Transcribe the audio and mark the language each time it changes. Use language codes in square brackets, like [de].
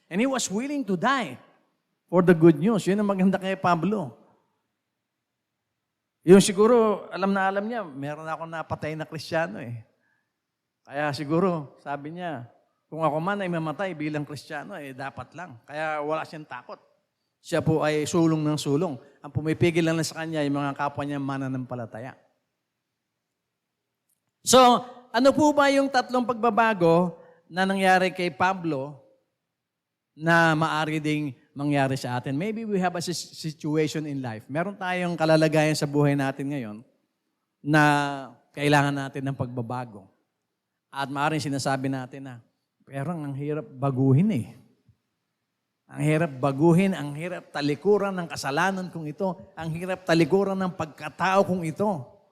[en] And he was willing to die for the good news. [tl] Yun ang maganda kay Pablo. Yung siguro, alam niya, meron ako napatay na Kristiyano eh. Kaya siguro, sabi niya, kung ako man ay mamatay bilang Kristiyano, dapat lang. Kaya wala siyang takot. Siya po ay sulong ng sulong. Ang pumipigil lang sa kanya, yung mga kapwa niya mananampalataya. So, ano po ba yung 3 pagbabago na nangyari kay Pablo na maaari ding mangyari sa atin? [en] Maybe we have a situation in life. [tl] Meron tayong kalalagayan sa buhay natin ngayon na kailangan natin ng pagbabago. At maaaring sinasabi natin na, pero ang hirap baguhin eh. Ang hirap baguhin, ang hirap talikuran ng kasalanan kong ito, ang hirap talikuran ng pagkatao kong ito.